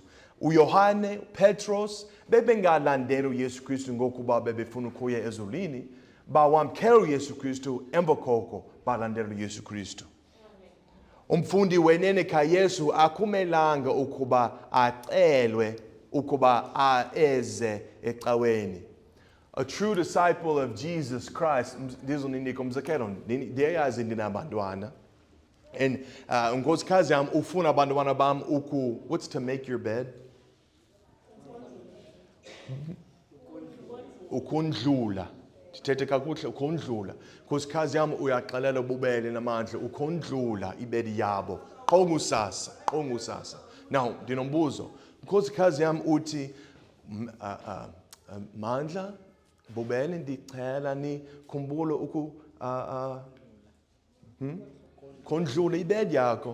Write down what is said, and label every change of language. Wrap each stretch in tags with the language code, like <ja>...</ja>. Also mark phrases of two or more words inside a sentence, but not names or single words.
<xh>uYohane, Petros bebengalandela uYesu Kristu ngokuba bebefuna ukuya ezulwini, bawamkela uYesu Kristu emva koko balandela uYesu Kristu. Umfundi wenene kaYesu akumelanga ukuba acelwe ukuba eze ecaweni.</xh> <en>A true disciple of Jesus Christ,</en> <xh>ndizoninika umzekelo, ndiyayazi ndinabantwana. And unkosikazi yam ufuna abantwana bam</xh> <en>what's to make your bed?</en> <xh>Ukondlula. Ndithethe kakuhle, ukondlula. Unkosikazi yam uyaxelela ububele namandla ukondlula ibedi yabo. Qongusasa. Now, ndinombuzo. Unkosikazi yam uthi Mandla, bubele ndicela nikhumbule kondlula ibedi yakho.</xh>